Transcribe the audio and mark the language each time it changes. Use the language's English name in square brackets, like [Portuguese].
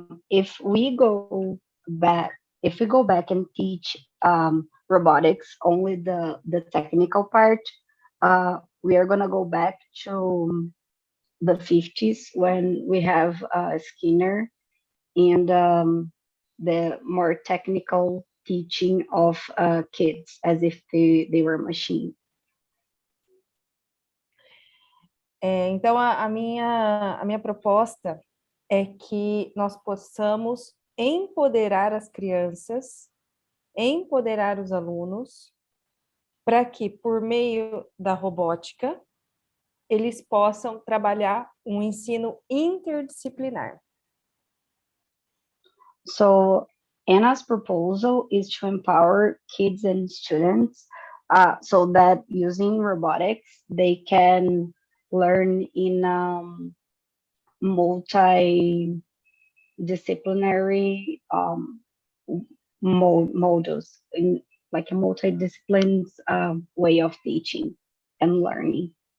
[English] If we go back and teach robotics, only the technical part, we are gonna go back to the 50s when we have Skinner and the more technical teaching of kids as if they were machines. [Portuguese] Então, a minha proposta é que nós possamos empoderar as crianças, empoderar os alunos, para que, por meio da robótica, eles possam trabalhar um ensino interdisciplinar. [English] So Anna's proposal is to empower kids and students so that using robotics, they can learn in multidisciplinary modules, in like a multidisciplines way of teaching and learning.